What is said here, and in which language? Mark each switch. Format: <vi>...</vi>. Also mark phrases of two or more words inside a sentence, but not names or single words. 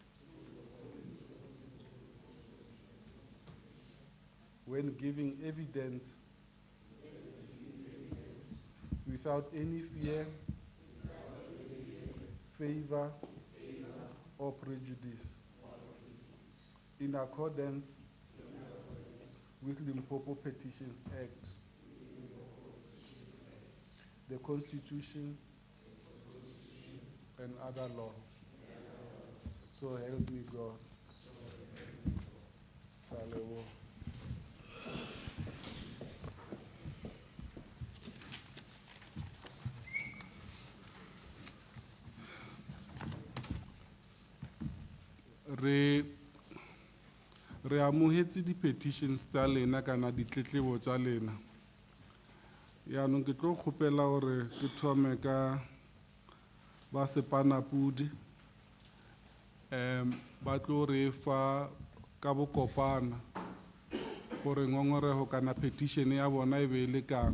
<en>when giving evidence without any fear, favor, or prejudice, in accordance with Limpopo Petitions Act, the Constitution, and other law. So help me God. Hallelujah.</en> <nso>Re amohetse di-petitions tsa lena kana ditletlebo tsa lena. Yaanong ke tlo kgopela gore ke thome ka ba Sepanapudi. Ba tlo re fa ka bokopana gore ngongorego kana petition ya bona e be le kang.</nso>